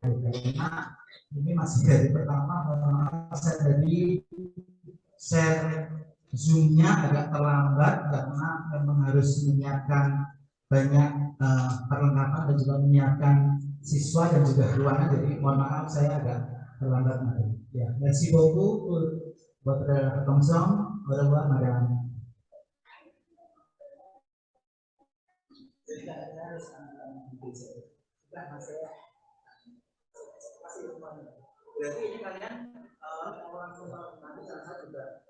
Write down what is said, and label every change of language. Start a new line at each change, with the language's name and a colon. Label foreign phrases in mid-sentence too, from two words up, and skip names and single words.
Indonesian: Karena ini masih dari pertama. Saya tadi share Zoom-nya agak terlambat karena memang harus menyiapkan banyak perlengkapan dan juga menyiapkan siswa dan juga ruangan. Jadi mohon maaf saya agak terlambat. Ya,
French: merci beaucoup votre attention. Au revoir, madame.
Indonesian: Berarti ini kalian orang tua nanti saya juga